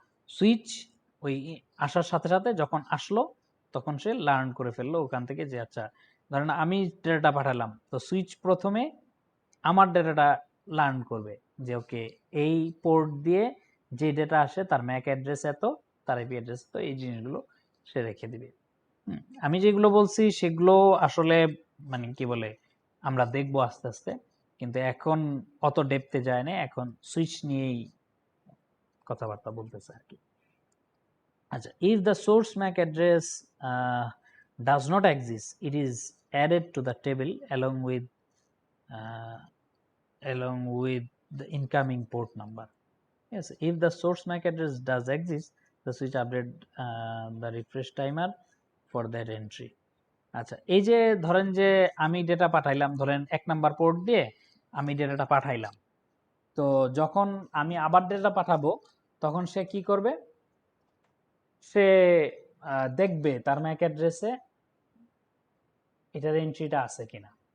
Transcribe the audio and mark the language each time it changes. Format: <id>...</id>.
<bn>Switch ওই আসার সাথে সাথে যখন আসলো তখন সে লার্ন করে ফেললো ওখান থেকে যে আচ্ছা ধরেন আমি ডেটাটা পাঠালাম, তো সুইচ প্রথমে আমার ডেটাটা লার্ন করবে যে ওকে এই পোর্ট দিয়ে যে ডেটা আসে তার ম্যাক অ্যাড্রেস এত, তার আইপি অ্যাড্রেস তো, এই জিনিসগুলো সে রেখে দিবে। আমি যেগুলো বলছি সেগুলো আসলে মানে কি বলে আমরা দেখবো আস্তে আস্তে, কিন্তু এখন অত ডেপথে যায় না, এখন সুইচ নিয়েই কথাবার্তা বলতেছে আর কি।</bn> <en>আচ্ছা, if the source MAC address does not exist, it is added to the table uh, along with the incoming port number. Yes, if the source MAC address does exist, the switch update the refresh timer for that entry.</en> <bn>আচ্ছা, এই যে ধরেন যে আমি data পাঠাইলাম, ধরেন 1 number port দিয়ে আমি ডেটাটা পাঠাইলাম, তো যখন আমি আবার ডেটা পাঠাবো তখন সে কি করবে, সে দেখবে তার ম্যাক অ্যাড্রেসে এটার এন্ট্রিটা আছে কিনা।</bn>